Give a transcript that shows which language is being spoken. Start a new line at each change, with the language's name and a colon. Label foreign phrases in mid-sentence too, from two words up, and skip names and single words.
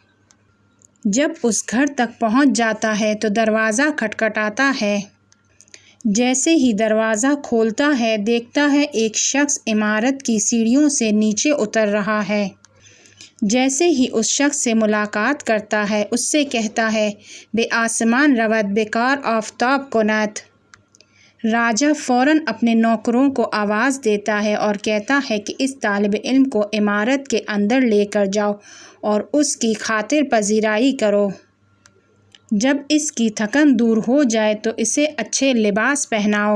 Urdu: جب اس گھر تک پہنچ جاتا ہے تو دروازہ کھٹکھٹاتا ہے۔ جیسے ہی دروازہ کھولتا ہے دیکھتا ہے ایک شخص عمارت کی سیڑھیوں سے نیچے اتر رہا ہے۔
Persian: جیسے ہی اس شخص سے ملاقات کرتا ہے اس سے کہتا ہے، بے آسمان رود بیکار آفتاب کند۔
Urdu: راجا فوراً اپنے نوکروں کو آواز دیتا ہے اور کہتا ہے کہ اس طالب علم کو عمارت کے اندر لے کر جاؤ اور اس کی خاطر پذیرائی کرو۔ جب اس کی تھکن دور ہو جائے تو اسے اچھے لباس پہناؤ۔